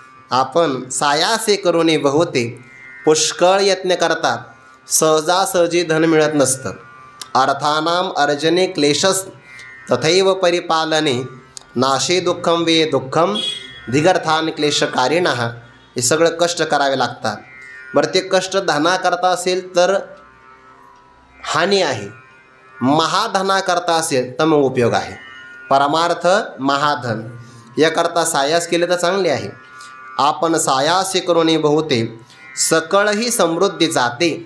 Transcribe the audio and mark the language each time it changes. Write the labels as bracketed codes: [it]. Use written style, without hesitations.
[mr] आपण सायासे करूने बहुते पुष्कळ यत्न करतात, सहजासहजी धन मिळत नसतं. [sa] अर्थानाम अर्जने क्लेशस तथैव परिपालने, नाशे दुःखम वे दुःखम धिगर्थान क्लेशकारिणः. [mr] हे सगळं कष्ट करावे लागतात. बरं, ते कष्ट धनाकरता असेल तर हानी आहे, महाधनाकरता असेल तर मग उपयोग आहे. परमार्थ महाधन याकरता सायास केले तर चांगले आहे. आपण सायासे करूने बहुते सकळही समृद्धी जाते.